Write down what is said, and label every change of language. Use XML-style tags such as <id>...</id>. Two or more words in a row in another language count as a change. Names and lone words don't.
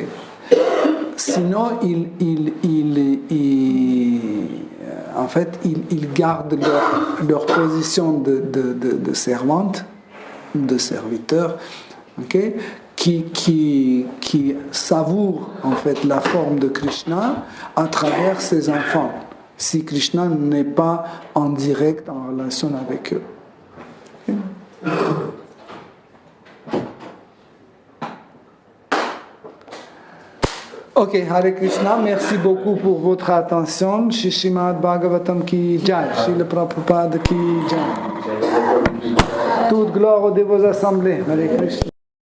<fr>Sinon, ils gardent leur position de servante, de serviteur, okay, qui savoure en fait la forme de Krishna à travers ses enfants, si Krishna n'est pas en direct en relation avec eux. Okay. Ok,</fr> <sa>Hare Krishna,</sa> <fr>merci beaucoup pour votre attention.</fr> <hi>Shri Srimad Bhagavatam ki jai, Srila Prabhupada ki jai.</hi> <fr>Toute gloire aux dévots assemblés.</fr> <sa>Hare Krishna.</sa>